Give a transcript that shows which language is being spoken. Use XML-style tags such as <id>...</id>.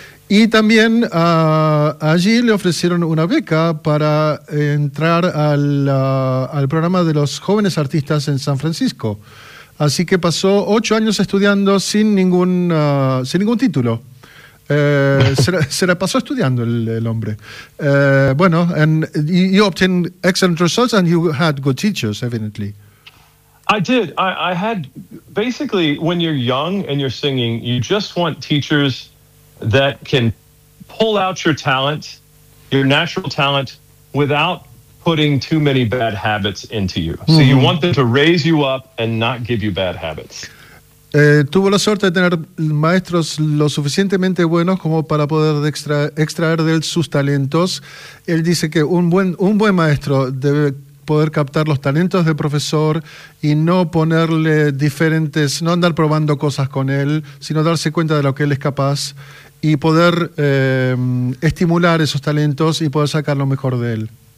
<es>Y también allí le ofrecieron una beca para entrar al programa de los jóvenes artistas en San Francisco. Así que pasó 8 años estudiando sin ningún título. se la pasó estudiando el hombre. Bueno,</es> <en>and you obtained excellent results and you had good teachers, evidently. I did. I had, basically, when you're young and you're singing, you just want teachers that can pull out your talent, your natural talent, without putting too many bad habits into you. Mm-hmm. So you want them to raise you up and not give you bad habits.</en> <es>Tuvo la suerte de tener maestros lo suficientemente buenos como para poder extraer de él sus talentos. Él dice que un buen maestro debe poder captar los talentos del profesor y no ponerle diferentes, no andar probando cosas con él, sino darse cuenta de lo que él es capaz y poder estimular esos talentos y poder sacar lo mejor de él.</es>